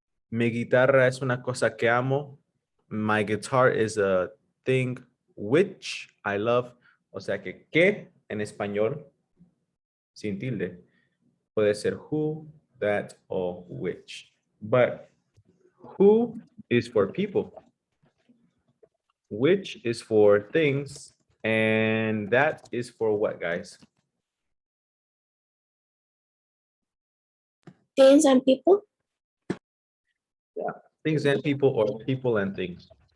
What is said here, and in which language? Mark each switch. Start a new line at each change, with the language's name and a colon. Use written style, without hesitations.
Spanish: Mi guitarra es una cosa que amo.
English: My guitar is a thing which I love.
Spanish: O sea que en español, sin tilde, puede ser who, that, or which.
English: But who is for people. Which is for things, and that is for what, guys? Things and people. Yeah, things and people, or people and things.